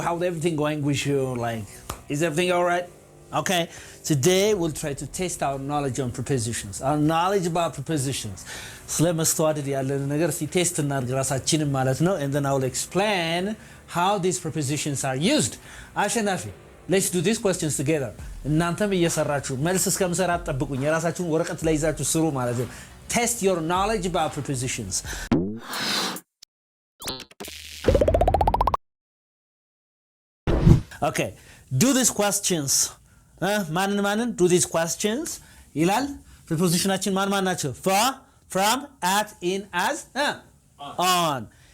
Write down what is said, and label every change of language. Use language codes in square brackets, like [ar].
[en] How's everything going with you? Is everything all right? Okay. Today we'll try to test our knowledge on prepositions. Our knowledge about prepositions. [am] ስለመስተዋደድ ያለን ነገር ቴስት እናድርግ ራሳችንን ማለት ነው, [en] and then I will explain how these prepositions are used. አሸናፊ, let's do these questions together. [am] እናንተም እየሰራችሁ መልስ እስከምሰራ ጠብቁኝ. የራሳችሁን ወረቀት ላይ ይዛችሁ ስሩ ማለት ነው. [en] Test your knowledge about prepositions. Okay, do these questions. [am] ማንን [en] do these questions [am] ይላል. prepositionaችን ማን ናቸው? [en] for, from, at, in, as, on.